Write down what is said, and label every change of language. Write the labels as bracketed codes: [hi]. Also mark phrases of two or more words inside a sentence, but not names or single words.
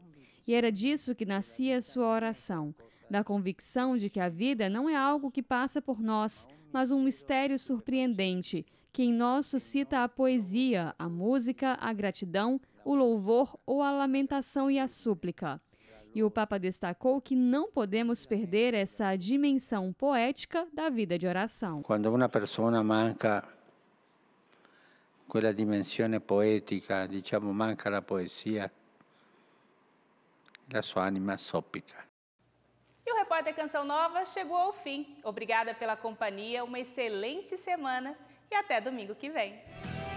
[pt] E era disso que nascia sua oração, da convicção de que a vida não é algo que passa por nós, mas um mistério surpreendente, que em nós suscita a poesia, a música, a gratidão, o louvor ou a lamentação e a súplica. E o Papa destacou que não podemos perder essa dimensão poética da vida de oração. [it] Quando [pt] uma pessoa [it] manca quella dimensione poetica, diciamo manca la poesia, la sua anima soffica. [pt] E o Repórter Canção Nova chegou ao fim. Obrigada pela companhia, uma excelente semana e até domingo que vem.